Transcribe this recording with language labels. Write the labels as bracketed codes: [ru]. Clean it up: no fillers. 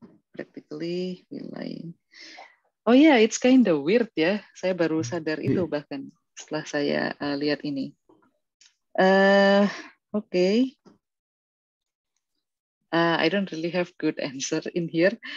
[en] Practically, oh yeah, it's kind of weird ya. [id] Saya baru sadar itu bahkan setelah saya lihat ini. [en] Okay. I don't really have good answer in here.